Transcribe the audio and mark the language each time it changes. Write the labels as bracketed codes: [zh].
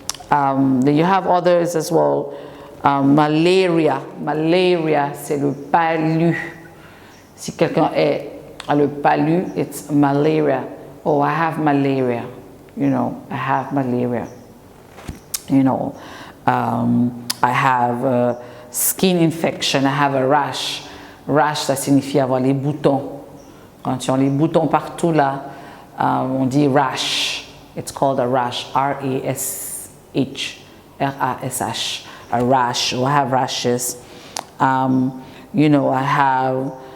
[en] Then you have others as well. [fr] Malaria, c'est le palu. Si quelqu'un a le palu, [en] it's malaria. Oh, I have malaria. You know, I have malaria. You know, I have a skin infection. I have a rash. [fr] Rash, ça signifie avoir les boutons. Quand tu as les boutons partout là, on dit rash. [en] It's called a rash. R-A-S-H. R-A-S-H. A rash. I have rashes. You know, I have...